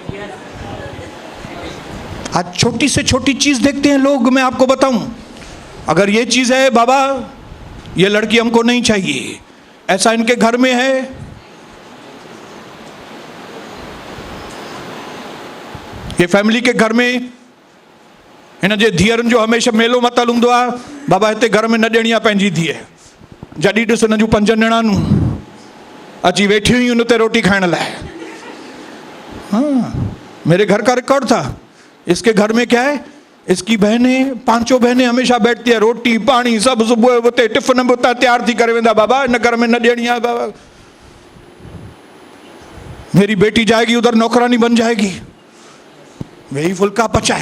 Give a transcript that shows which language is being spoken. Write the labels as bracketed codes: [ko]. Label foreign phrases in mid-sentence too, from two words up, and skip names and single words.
[hi] आज छोटी से छोटी चीज देखते हैं लोग। मैं आपको बताऊं, अगर ये चीज है, बाबा ये लड़की हमको नहीं चाहिए, ऐसा इनके घर में है, ये फैमिली के घर में [sd] हिन जे धीअरुनि जो हमेशा मेलो मतल हूंदो आहे, बाबा हिते घर में न ॾियणी आहे पंहिंजी धीअ। जॾहिं ॾिस हिन जूं 5 निणानूं अची वेठी हुई उन ते रोटी खाइण लाइ। [hi] हाँ, मेरे घर का रिकॉर्ड था। इसके घर में क्या है, इसकी बहनें, 5 बहनें हमेशा बैठती है, रोटी पानी सब सुबह [sd] उते टिफिन में उतां तैयार थी करे वेंदा, बाबा इन घर में न ॾियणी आहे बाबा। [hi] मेरी बेटी जाएगी उधर नौकरानी बन जाएगी, वही फुल्का पचाए।